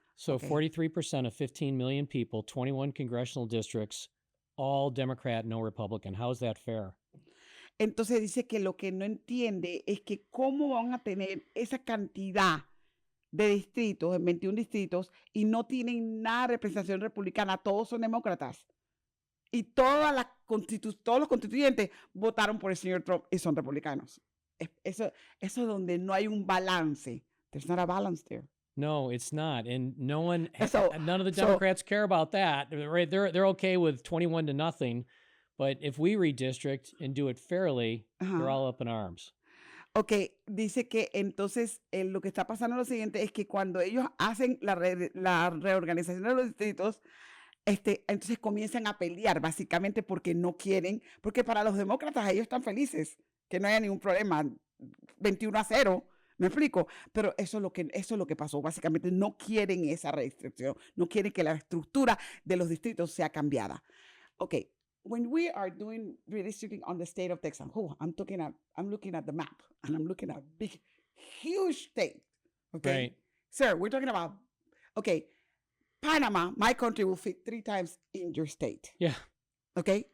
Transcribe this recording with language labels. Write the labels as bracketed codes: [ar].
[en] So 43% of 15 million people, 21 congressional districts, all Democrat, no Republican. How is that fair? [es] Entonces dice que lo que no entiende es que cómo van a tener esa cantidad de distritos, en 21 distritos, y no tienen nada de representación republicana, todos son demócratas. Y todos los constituyentes votaron por el señor Trump y son republicanos. Eso es donde no hay un balance. [en] There's not a balance there. No, it's not. And none of the Democrats care about that. Right? They're okay with 21-0. But if we redistrict and do it fairly, they're all up in arms. [es] Ok, dice que entonces lo que está pasando es lo siguiente, es que cuando ellos hacen la reorganización de los distritos, entonces comienzan a pelear básicamente porque no quieren, porque para los demócratas ellos están felices, que no haya ningún problema, 21-0, ¿me explico? Pero eso es lo que pasó, básicamente no quieren esa restricción, no quieren que la estructura de los distritos sea cambiada. Ok. [en] When we are doing redistricting on the state of Texas, I'm looking at the map and I'm looking at a big, huge state. Okay. Right. Sir, we're talking about, Panama, my country will fit 3 times in your state. Yeah. Okay.